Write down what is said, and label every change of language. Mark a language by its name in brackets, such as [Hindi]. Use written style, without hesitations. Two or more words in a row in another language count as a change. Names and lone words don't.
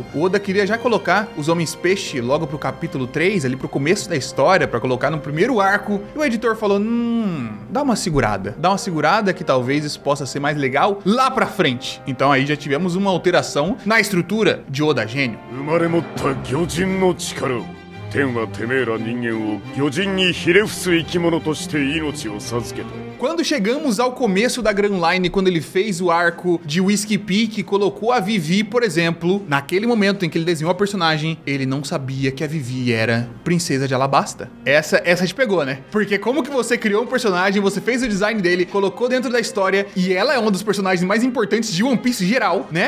[Portuguese] O Oda queria já colocar os Homens Peixe logo pro capítulo 3, ali pro começo da história, pra colocar no primeiro arco, e o editor falou: dá uma segurada que talvez isso possa ser mais legal lá pra frente. Então aí já tivemos uma alteração na estrutura de Oda Gênio. [Japanese] 天はてめえら人間を魚人にひれ伏す生き物として命を授けた。 [Portuguese] Quando chegamos ao começo da Grand Line, quando ele fez o arco de Whiskey Peak, colocou a Vivi, por exemplo, naquele momento em que ele desenhou a personagem, ele não sabia que a Vivi era princesa de Alabasta. Essa te pegou, né? Porque como que você criou um personagem, você fez o design dele, colocou dentro da história, e ela é um dos personagens mais importantes de One Piece geral, né?